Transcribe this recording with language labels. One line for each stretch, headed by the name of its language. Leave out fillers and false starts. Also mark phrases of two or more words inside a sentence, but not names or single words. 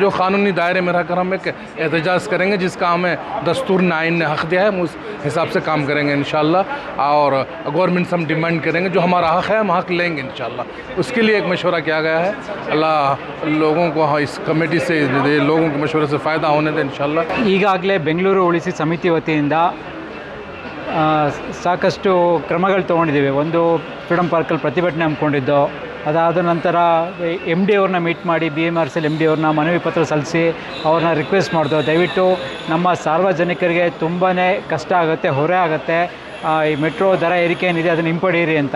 Urdu: جو قانونی دائرے میں رہ کر ہم ایک احتجاج کریں گے جس کا ہمیں دستور نے آئین نے حق دیا ہے. ہم اس حساب سے کام کریں گے انشاءاللہ۔ اور گورنمنٹ سے ہم ڈیمانڈ کریں گے جو ہمارا حق ہے ہم حق لیں گے انشاءاللہ. اس کے لیے ایک مشورہ کیا گیا ہے۔ اللہ لوگوں کو اس کمیٹی سے لوگوں کے مشورے سے فائدہ ہونے دیں انشاءاللہ.
Kannada: ಈಗಾಗಲೇ ಬೆಂಗಳೂರು ಉಳಿಸಿ ಸಮಿತಿ ವತಿಯಿಂದ ಸಾಕಷ್ಟು ಕ್ರಮಗಳು ತೊಗೊಂಡಿದ್ದೀವಿ. ಒಂದು ಫ್ರೀಡಮ್ ಪಾರ್ಕಲ್ಲಿ ಪ್ರತಿಭಟನೆ ಹಮ್ಮಿಕೊಂಡಿದ್ದು, ಅದಾದ ನಂತರ MD ಅವ್ರನ್ನ ಮೀಟ್ ಮಾಡಿ BMRCL MD ಅವ್ರನ್ನ ಮನವಿ ಪತ್ರ ಸಲ್ಲಿಸಿ ಅವ್ರನ್ನ ರಿಕ್ವೆಸ್ಟ್ ಮಾಡಿದೋ ದಯವಿಟ್ಟು ನಮ್ಮ ಸಾರ್ವಜನಿಕರಿಗೆ ತುಂಬಾ ಕಷ್ಟ ಆಗುತ್ತೆ, ಹೊರೆ ಆಗುತ್ತೆ, ಈ ಮೆಟ್ರೋ ದರ ಏರಿಕೆ ಏನಿದೆ ಅದನ್ನು ಹಿಂಪಡೆಯಿರಿ ಅಂತ.